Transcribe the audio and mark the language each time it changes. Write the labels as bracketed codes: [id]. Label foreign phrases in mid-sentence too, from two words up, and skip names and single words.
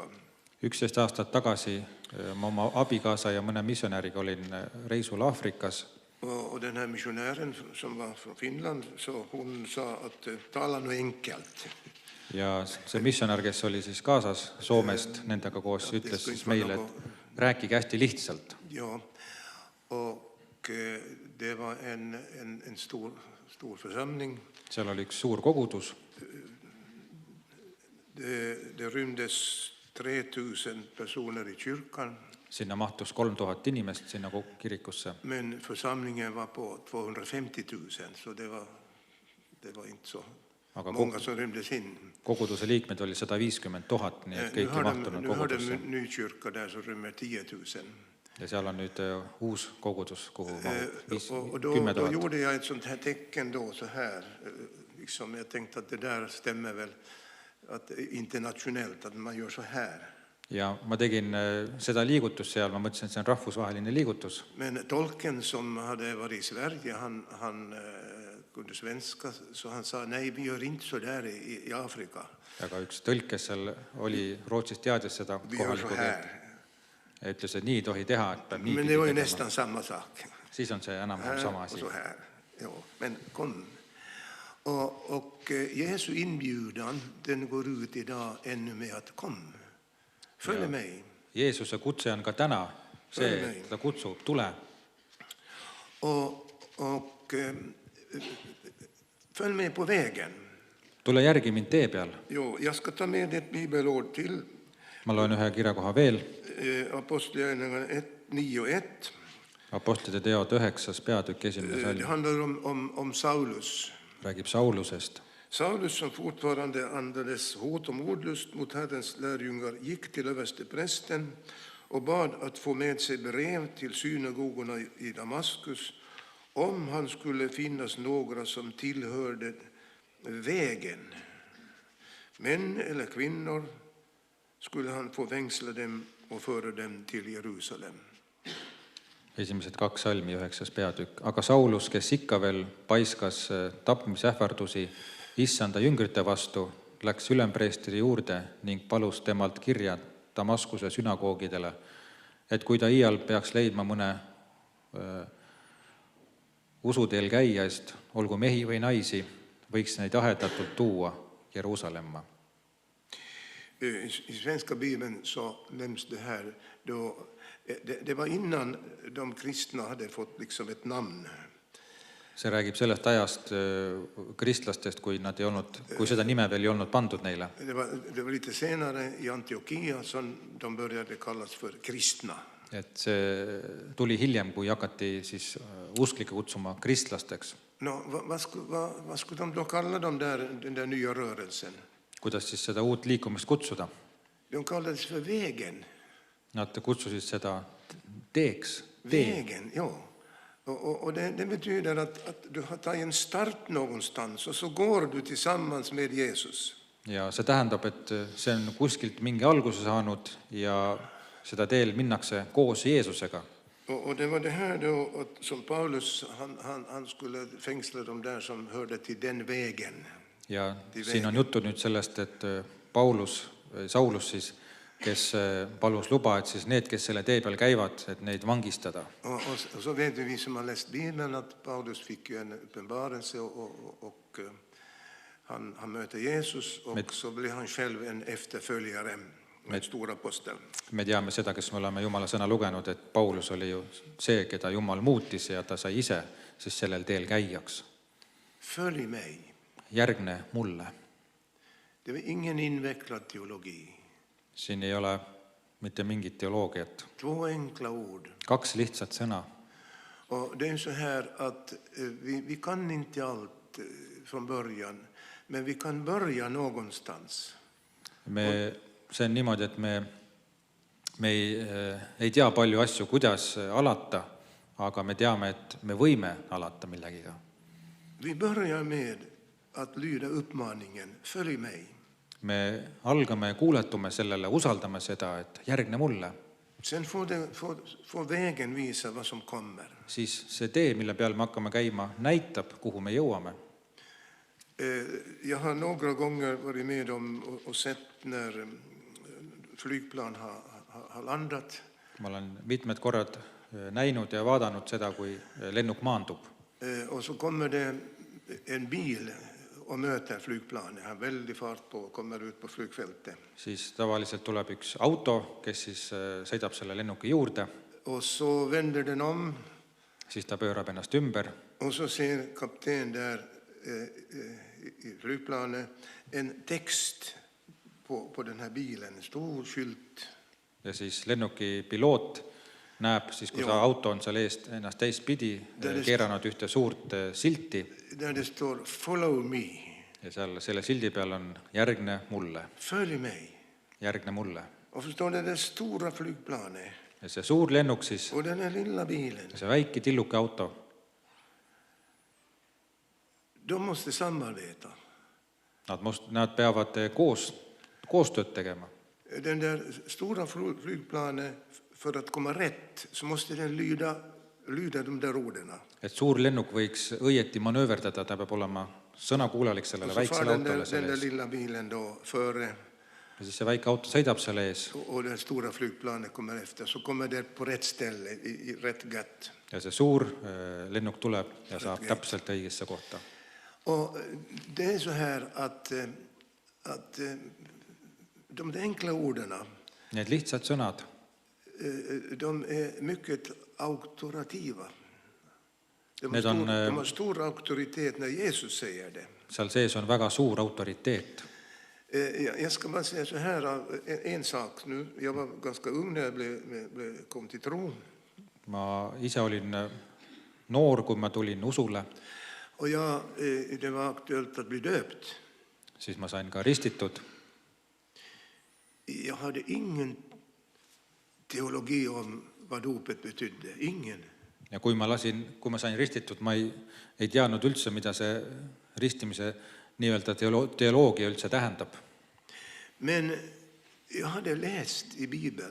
[et] 11 aastat tagasi ma oma abikaasa ja mõne missionäriga olin reisul Afrikas. [sv] Och den här missionären som var från Finland, så hon sa att tala nu enkelt. [et] Ja see missionär, kes oli siis kaasas Soomest nendega koos, ütles siis meile, et rääkige hästi lihtsalt. [sv] Ja, och det var en stor församling. [et] Seal oli üks suur kogudus. [sv] Det rymdes 3000 personer i kyrkan. [et] Sinna mahtus 3000 inimest sinna kirikusse. [sv] Men församlingen var på 250 000, så det var inte så många som rymdes in. [et] Koguduse liikmed oli 150 000, nii et kõik ei mahtunud [sv] Nu har de [et] kogudusse. [sv] en ny kyrka där som rymmer 10 000. [et] Ja seal on nüüd uus kogudus, kuhu mahub [sv] Och [et] 10 [sv] då [et] 000. [sv] gjorde jag ett sånt här tecken då, så här. Liksom jag tänkte att det där stämmer väl, att internationellt, att man gör så här. [et] ja ma tegin seda liigutust seal, ma mõtlesin, et see on rahvusvaheline liigutus. [sv] Men tolken som hade varit i Sverige, han kunde svenska, så han sa nej, vi gör inte så där i Afrika. [et] Aga üks tõlk, kes seal oli Rootsist teadis seda [sv] Vi gör så [et] kohalikku keelt [sv] här. [et] ja ütles, et nii ei tohi teha, et peab nii [sv] Men det var ju nästan samma sak. [et] Siis on see enam-vähem sama [sv] Här [et] asi. [sv] och så här. Jo, men kom. Och Jesu inbjudan, den går ut idag ännu med att kom. Följ mig. [et] Jeesuse kutse on ka täna see, ta kutsub, tule. [sv] Och följ med på vägen. [et] Tule järgi mind tee peal. [sv] Jo, jag ska ta med ett bibelord till. [et] Ma loen ühe kirjakoha veel. [sv] Apostlagärningarna 9:1. [et] Apostlite teod 9. peatükk 1. [sv] Det [et] salm [sv] handlar om Saulus. [et] räägib Saulusest. [sv] Saulus, som fortfarande andades hot och mordlust mot Herrens lärjungar, gick till översteprästen och bad att få med sig brev till synagogorna i Damaskus om han skulle finnas några som tillhörde vägen. Män eller kvinnor skulle han få vängsla dem och föra dem till Jerusalem. [et] Esimesed 2 salmi 9. peatükk. Aga Saulus, kes ikka veel paiskas tapmisähvardusi issanda jüngrite vastu, läks ülempreestri juurde ning palus temalt kirja Damaskuse sünagoogidele, et kui ta iial peaks leidma mõne usuteel käijast, olgu mehi või naisi, võiks neid ahedatult tuua Jeruusalemma. [sv] I svenska Bibeln så nämns det här då det var innan de kristna hade fått liksom ett namn. [et] See räägib sellest ajast kristlastest, kui seda nime veel ei olnud pandud neile. [sv] Det var lite senare i Antiokia som de började kallas för kristna. [et] Et see tuli hiljem, kui hakati siis usklikke kutsuma kristlasteks. [sv] No, vad skulle de då kalla dem den där nya rörelsen? [et] Kuidas siis seda uut liikumist kutsuda? [sv] De kallades för vägen. [et] Nad kutsusid seda teeks, [sv] Vägen, ja. Och det betyder att du har tagit en start någonstans och så går du tillsammans med Jesus. [et] Ja see tähendab, et see on kuskilt mingi alguse saanud ja seda teel minnakse koos Jeesusega. [sv] Och det var det här då som Paulus, han skulle fängsla dem där som hörde till den vägen. [et] Ja siin on juttu nüüd sellest, et Saulus siis, kes palus luba, et siis need, kes selle tee peal käivad, et neid vangistada. [sv] Och så vet vi som har läst Bibeln att Paulus fick ju en uppenbarelse och han möter Jesus och så blir han själv en efterföljare med stor apostel. [et] Me teame seda, kes me oleme Jumala sõna lugenud, et Paulus oli ju see, keda Jumal muutis ja ta sai ise siis sellel teel käijaks. [sv] Följ mig. [et] Järgne mulle. [sv] Det var ingen invecklad teologi. [et] Siin ei ole mitte mingit teoloogiat. [sv] 2 enkla ord. [et] 2 lihtsat sõna. [sv] Och det är så här att vi kan inte allt från början, men vi kan börja någonstans. [et] See on niimoodi, et me ei tea palju asju, kuidas alata, aga me teame, et me võime alata millegiga. [sv] Vi börjar med att lyda uppmaningen, följ mig. [et] Me algame, kuuletume sellele, usaldame seda, et järgne mulle. [sv] Sen får vägen visa vad som kommer. [et] Siis see tee, mille peal me hakkame käima, näitab, kuhu me jõuame. [sv] Jag har några gånger varit med om och sett när flygplan har landat. [et] Ma olen mitmed korrad näinud ja vaadanud seda, kui lennuk maandub. [sv] Och så kommer det en bil och möter flygplanet. Han har väldigt fart på och kommer ut på flygfältet. [et] Siis tavaliselt tuleb üks auto, kes siis sõidab selle lennuki juurde. [sv] Och så vänder den om. [et] Siis ta pöörab ennast ümber. [sv] Och så ser kapten där i flygplanet en text på den här bilen, en stor skylt. [et] Ja siis lennuki piloot näeb, siis kui see auto on seal eest ennast teistpidi keeranud ühte suurt silti. [sv] Där det står [en] follow me. [et] Ja seal selle sildi peal on järgne mulle. [sv] Följ mig. [et] Järgne mulle. [sv] Och förstår det stora flygplanet. [et] Ja see suur lennuk siis. [sv] Och den här lilla bilen. [et] See väike tilluke auto. [sv] De måste samarbeta. [et] Nad peavad koostööd tegema. [sv] Den där stora flygplanet, för att komma rätt, så måste den lyda de där orden. [et] Et suur lennuk võiks õieti manööverdada, ta peab olema sõnakuulalik sellele [sv] Så far [et] väiksele [sv] den [et] autole [sv] där [et] selle ees. [sv] lilla bilen då före [et] Ja siis see väike auto sõidab selle ees [sv] och det stora flygplanet kommer efter. Så kommer det på rätt ställe, i rätt gött. [et] ja see suur lennuk tuleb ja saab täpselt õigesse kohta. [sv] Och det är så här att de enkla orden, [et] Need lihtsad sõnad, [sv] de är mycket auktorativa. De [et] Need on, [sv] har stor auktoritet när Jesus säger det. [et] seal sees on väga suur autoriteet. [sv] Jag ska bara säga så här, en sak nu. Jag var ganska ung när jag kom till tro. [et] Ma ise olin noor, kui ma tulin usule, [sv] Och det var aktuellt att bli döpt. [et] siis ma sain ka ristitud. [sv] Jag hade ingen teologi om vad dopet betydde. Ingen. [et] Ja kui ma sain ristitud, ma ei teadnud üldse, mida see ristimise nii-öelda teoloogia üldse tähendab. [sv] Men jag hade läst i Bibeln